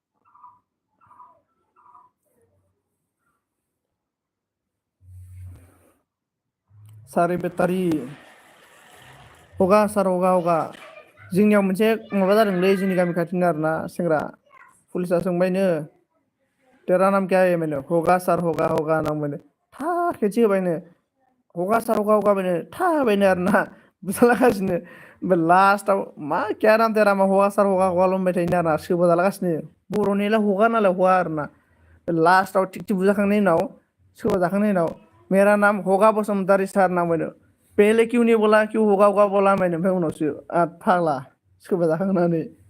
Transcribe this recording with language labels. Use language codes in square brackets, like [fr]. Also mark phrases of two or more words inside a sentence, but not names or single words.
[brx] सारि बेटारि हगा सार हगा जोंनियाव मोनसे माबा जादोंलै जोंनि गामि खाथिनि आरोना सेंग्रा पुलिसा सोंबायनो [hi] तेरा नाम क्या है मैंने [brx] हगा सार हगा होनना बुंबायनो था खेबसे होबायनो हगा सार हगा होबायनो था होबायनो आरोना बुजालागासिनो ओमफ्राय लास्टआव मा [hi] क्या नाम तेरा [brx] मा हगा सार हगा होनबाय थायो आरोना सोबाजालागासिनो बर'निलाय हगा नालाय हगा आरोना लास्टआव थिगथि बुजाखांनायनि उनाव सोबाजाखांनायनि उनाव [hi] मेरा नाम हगा बसुमतारी सार [brx] होनना बुंबायनो [hi] पहले क्यों नहीं बोला क्यों हगा हगा बोला [brx] होनबायनो ओमफ्राय उनावसो फाग्ला सोबाजाखांनानै